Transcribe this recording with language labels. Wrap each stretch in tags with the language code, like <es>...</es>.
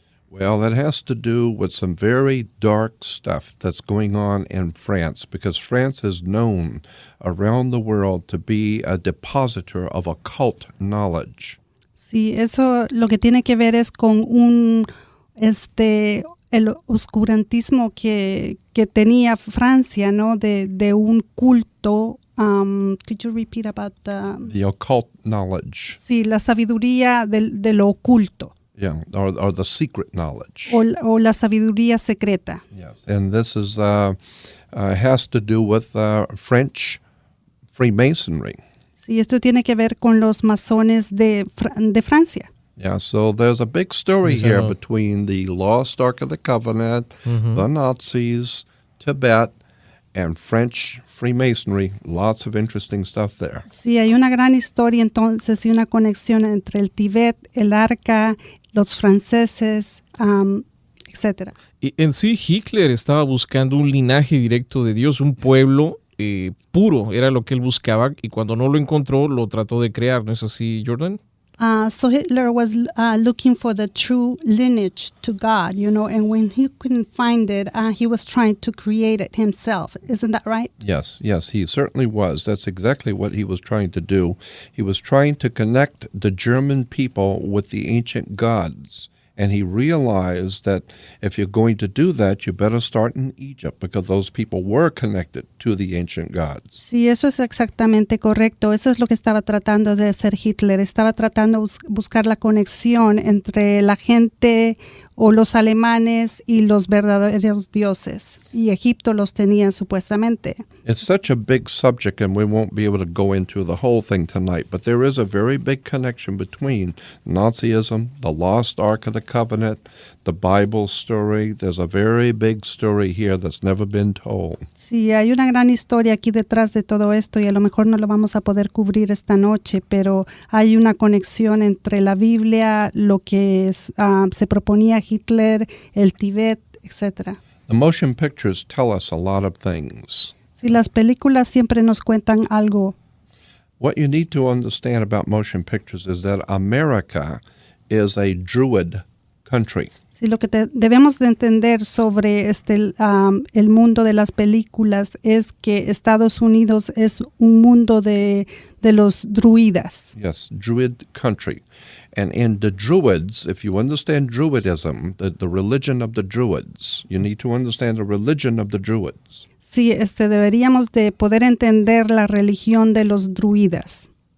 <en>Well, that has to do with some very dark stuff that's going on in France, because France is known around the world to be a depositor of occult knowledge.</en> <es>Sí, eso lo que tiene que ver es con el oscurantismo que tenía Francia, ¿no? De un culto.</es> <en>Could you repeat about the occult knowledge?</en> <es>Sí, la sabiduría de lo oculto.</es> <en>Yeah, or the secret knowledge.</en> <es>O la sabiduría secreta.</es> <en>Yes, and this is has to do with French Freemasonry.</en> <es>Sí, esto tiene que ver con los masones de Francia.</es> <en>Yeah, so there's a big story here between the lost Ark of the Covenant, the Nazis, Tibet, and French Freemasonry. Lots of interesting stuff there.</en> <es>Sí, hay una gran historia entonces y una conexión entre el Tíbet, el Arca, los franceses, etc. Y en sí, Hitler estaba buscando un linaje directo de Dios, un pueblo puro, era lo que él buscaba, y cuando no lo encontró, lo trató de crear, ¿no es así, Jordan?</es> <en>So Hitler was looking for the true lineage to God, and when he couldn't find it, he was trying to create it himself. Isn't that right? Yes, he certainly was. That's exactly what he was trying to do. He was trying to connect the German people with the ancient gods. And he realized that if you're going to do that, you better start in Egypt, because those people were connected to the ancient gods.</en> <es>Sí, eso es exactamente correcto. Eso es lo que estaba tratando de hacer Hitler. Estaba tratando de buscar la conexión entre la gente o los alemanes y los verdaderos dioses. Y Egipto los tenía supuestamente.</es> <en>It's such a big subject, and we won't be able to go into the whole thing tonight, but there is a very big connection between Nazism, the lost Ark of the Covenant, the Bible story. There's a very big story here that's never been told.</en> <es>Sí, hay una gran historia aquí detrás de todo esto y a lo mejor no lo vamos a poder cubrir esta noche, pero hay una conexión entre la Biblia, lo que se proponía Hitler, el Tíbet, etc.</es> <en>The motion pictures tell us a lot of things.</en> <es>Sí, las películas siempre nos cuentan algo.</es> <en>What you need to understand about motion pictures is that America is a Druid country.</en> <es>Sí, lo que debemos de entender sobre el mundo de las películas es que Estados Unidos es un mundo de los druidas.</es> <en>Yes, Druid country. And in the Druids, if you understand Druidism, the religion of the Druids, you need to understand the religion of the Druids.</en> <es>Sí, deberíamos de poder entender la religión de los druidas.</es>